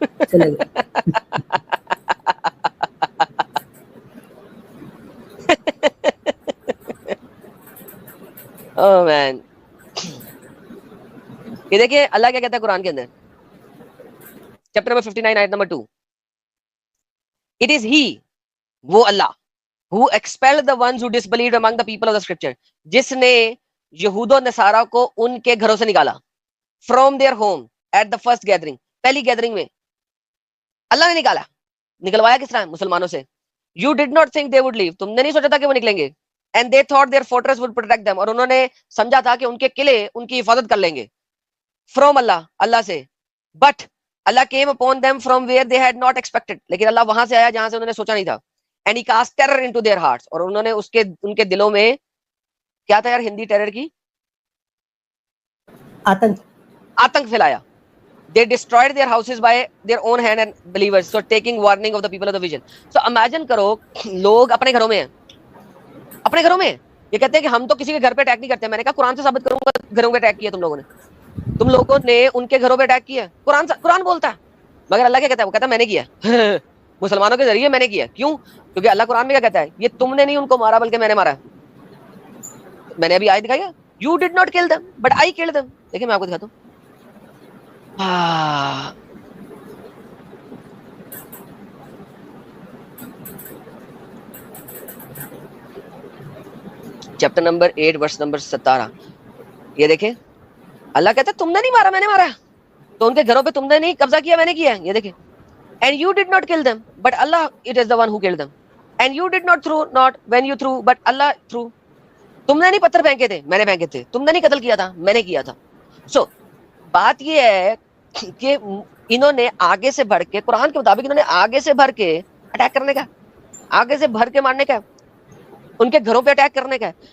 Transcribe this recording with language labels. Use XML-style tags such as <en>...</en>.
<ur>چلے گئے.</ur> <en>Oh man.</en> <ur>یہ دیکھیں اللہ کیا کہتا ہے قرآن کے اندر, چیپٹر نمبر 59 آیت نمبر 2.</ur> <en>It is he,</en> <ur>وہ اللہ,</ur> <en>who expelled the ones who disbelieved among the people of the scripture,</en> <ur>جس نے یہود و نصارہ کو ان کے گھروں سے نکالا,</ur> <en>from their home at the first gathering,</en> <ur>پہلی گیدرنگ میں اللہ نے نکالا. نکلوایا کس طرح؟ مسلمانوں سے.</ur> <en>You did not think they would leave,</en> <ur>تم نے نہیں سوچا تھا کہ وہ نکلیں گے.</ur> <en>And they thought their fortress would protect them,</en> <ur>اور انہوں نے سمجھا تھا کہ ان کے قلعے ان کی حفاظت کر لیں گے. From اللہ, اللہ سے.</ur> <en>But اللہ came upon them from where they had not expected,</en> <ur>لیکن اللہ وہاں سے آیا جہاں سے انہوں نے سوچا نہیں تھا.</ur> <en>And he cast terror into their hearts,</en> <ur>اور انہوں نے ان کے دلوں میں کیا تھا یار ہندی ٹیرر کی؟ آتنک پھیلایا.</ur> <en>They destroyed their houses by their own hand and believers, so taking warning of the people of the vision.</en> <ur>So imagine کرو, لوگ اپنے گھروں میں ہیں, اپنے گھروں میں یہ کہتے ہیں کہ ہم تو کسی کے گھر پہ اٹیک نہیں کرتے. میں نے کہا قرآن سے ثابت کروں گا گھروں پہ اٹیک کیا تم لوگوں نے, تم لوگوں نے ان کے گھروں پہ اٹیک کیا. قرآن بولتا ہے, مگر اللہ کیا کہتا ہے؟ وہ کہتا ہے میں نے کیا, مسلمانوں کے ذریعے میں نے کیا. کیوں؟ کیونکہ اللہ قرآن میں کیا کہتا ہے, یہ تم نے نہیں ان کو مارا بلکہ میں نے مارا. میں نے ابھی آیت دکھائی ہے,</ur> <en>you did not kill them but I killed them.</en> <ur>دیکھیں میں آپ کو دکھاتا ہوں. چیپٹر نمبر 8 ورس نمبر 17, یہ دیکھیں اللہ کہتا ہے تم نے نہیں مارا, میں نے مارا. تو ان کے گھروں پہ تم نے نہیں قبضہ کیا, میں نے کیا. یہ دیکھیں,</ur> <en>and you did not kill them but Allah it is the one who killed them, and you did not throw not when you threw but Allah threw.</en> <ur>تم نے نہیں پتھر پھینکے تھے, میں نے پھینکے تھے. تم نے نہیں قتل کیا تھا, میں نے کیا تھا. سو بات یہ ہے کہ انہوں نے آگے سے بڑھ کے, قرآن کے مطابق انہوں نے آگے سے بھر کے اٹیک کرنے کا, آگے سے بھر کے مارنے کا, ان کے گھروں پہ اٹیک کرنے کا.</ur>